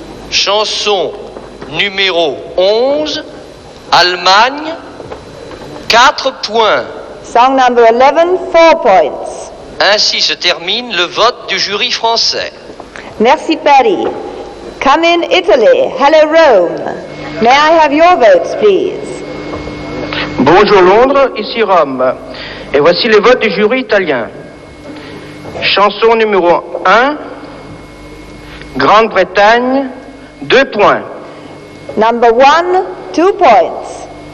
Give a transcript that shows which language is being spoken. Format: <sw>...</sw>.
<fr>Chanson numéro 11, Allemagne, 4 points.</fr> <en>Song number 11, 4 points.</en> <fr>Ainsi se termine le vote du jury français.</fr> <en>Merci, Paris. Come in, Italy. Hello, Rome. May I have your votes, please?</en> <fr>Bonjour Londres, ici Rome. Et voici les votes du jury italien. Chanson numéro 1, Grande-Bretagne, 2 points.</fr> <en>Number 1, 2 points.</en>